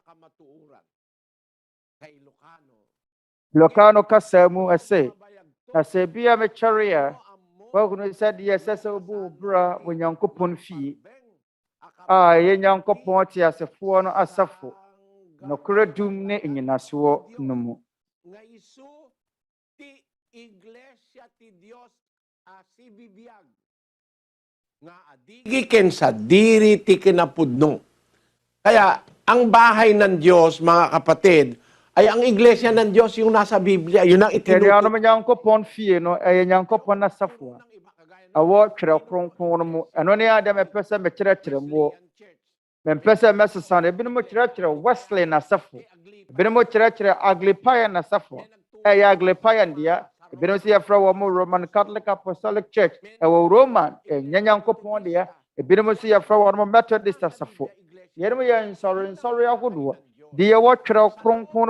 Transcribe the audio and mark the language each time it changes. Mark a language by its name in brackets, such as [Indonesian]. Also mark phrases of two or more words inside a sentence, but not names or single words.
[Akan] Lokano kasɛm ɛsɛ na sɛ bi a metwɛre a wɔkunu sɛ de yɛ sɛ obu bra wɔ Nyankopɔn fie a ɛyɛ Nyankopɔn te asefoɔ no asafo nokorɛ dum ne enyinasoɔ no mu [Iloko] Giken sa diri ti kinapudno. [Filipino] Kaya ang bahay ng Diyos, mga kapatid, ay ang iglesia ng Diyos yung nasa Biblia, yun ang itinutukoy. [Akan] Kaya Nyankopɔn fie no ɛyɛ Nyankopɔn asafo awɔ twerɛ kronkron mu ɛno ne adam ɛpɛ sɛ mekyerɛkyerɛ mu mempɛ sɛ mɛsesa no ebinom kyerɛkyerɛ Wesley nasafo ebinom kyerɛkyerɛ Anglican nasafo ɛyɛ Anglican deɛ ebinom sɛ yɛfrɛ wɔ mo Roman Catholic Apostolic Church ɛwɔ Roman ɛnyɛ Nyankopɔn deɛ ebinom sɛ yɛfrɛ wɔ mo Methodist asafo yɛnom yɛ nsɔre ahodoɔ deɛ wɔtwerɛ kronkron mu